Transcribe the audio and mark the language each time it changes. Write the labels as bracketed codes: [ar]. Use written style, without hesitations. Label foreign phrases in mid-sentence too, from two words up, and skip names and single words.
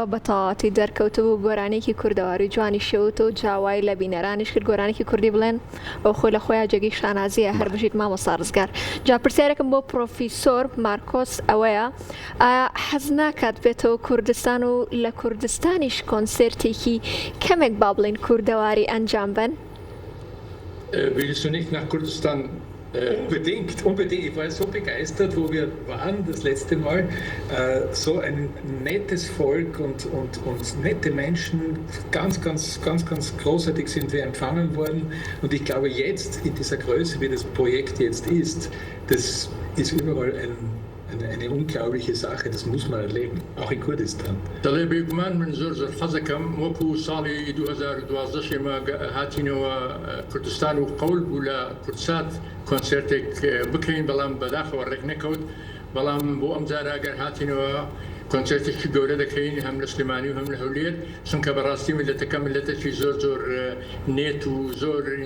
[ckb] بە تەواوەتی دەرکەوتبوو گۆرانێکی کوردەواری جوانی شەوت و جاوای لە بینەرانیش کرد گۆرانێکی کوردی بڵێن ئەو خۆی لە خۆیان جێگەی شانازیە هەر بژیت مامۆستا ڕزگار. جا پرسیارێکم بۆ پرۆفیسۆر مارکۆس ئەوەیە حەز ناکات بێتەوە کوردستان و لە کوردستانیش کۆنسرتێکی کەمێک با بڵێن کوردەواری ئەنجام بن؟ [de] Willst du nicht nach Kurdistan? Unbedingt. Ich war so begeistert, wo wir waren das letzte Mal. So ein nettes Volk und nette Menschen, ganz großartig sind wir empfangen worden. Und ich glaube jetzt, in dieser Größe, wie das Projekt jetzt ist, das ist überall eine unglaubliche Sache, das muss man erleben, auch in Kurdistan. [ckb] دەڵێ بێگومان من زۆر حەزەکەم وەکو ساڵی 2012 ئێمە هاتینەوە کوردستان و قەول بوو لە کورتسات کۆنسرتێک بکەین بەڵام بەداخەوە ڕێک نەکەوت بەڵام بۆ ئەم جارە ئەگەر هاتینەوە کۆنسرتێکی گەورە دەکەین هەم لە سلێمانی و هەم لە هەولێر چونکە بەڕاستی ملەتەکە ملەتێکی زۆر نێت و زۆر